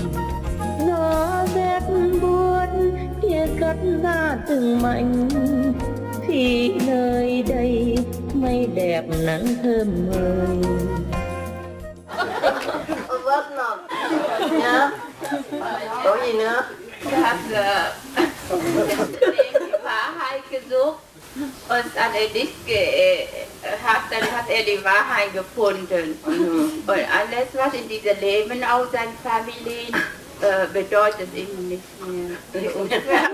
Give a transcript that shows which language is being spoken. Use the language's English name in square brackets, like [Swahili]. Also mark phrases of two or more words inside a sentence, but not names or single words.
[Vietnamese] Gió rét buốt kia cất ra từng mảnh, thì nơi đây mây đẹp nắng thơm mời. Vớt nào nhá. Có gì nữa? [German] Wahrheit gesucht und an der Diske hat er die Wahrheit gefunden. Und alles, was in diesem Leben auch seine Familie bedeutet ihm nicht mehr.